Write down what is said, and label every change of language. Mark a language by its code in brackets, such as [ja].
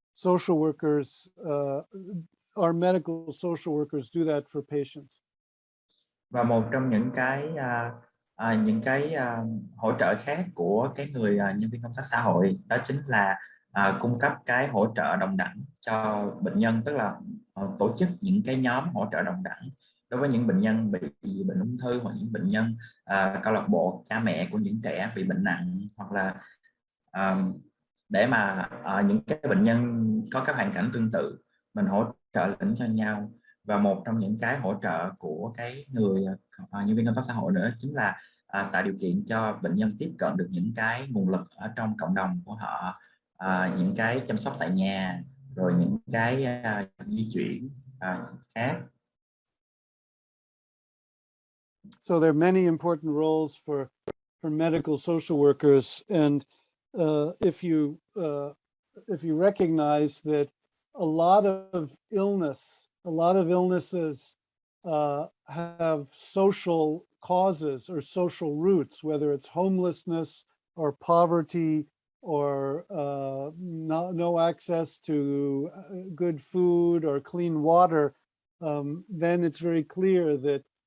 [en] Social workers, our medical social workers do that for patients. [vi] Và một trong những cái hỗ trợ khác của cái người nhân viên công tác xã hội, đó chính là cung cấp cái hỗ trợ đồng đẳng cho bệnh nhân, tức là tổ chức những cái nhóm hỗ trợ đồng đẳng đối với những bệnh nhân bị bệnh ung thư, hoặc những bệnh nhân câu lạc bộ cha mẹ của những trẻ bị bệnh nặng, hoặc là để mà những cái bệnh nhân có các hoàn cảnh tương tự mình hỗ trợ lẫn cho nhau. Và một trong những cái hỗ trợ của cái người nhân viên công tác xã hội nữa chính là tạo điều kiện cho bệnh nhân tiếp cận được những cái nguồn lực ở trong cộng đồng của họ, những cái chăm sóc tại nhà, rồi những cái di chuyển khác. [en] So there are many important roles for medical social workers, and if you recognize that a lot of illnesses have social causes or social roots, whether it's homelessness or poverty or no access to good food or clean water, then it's very clear that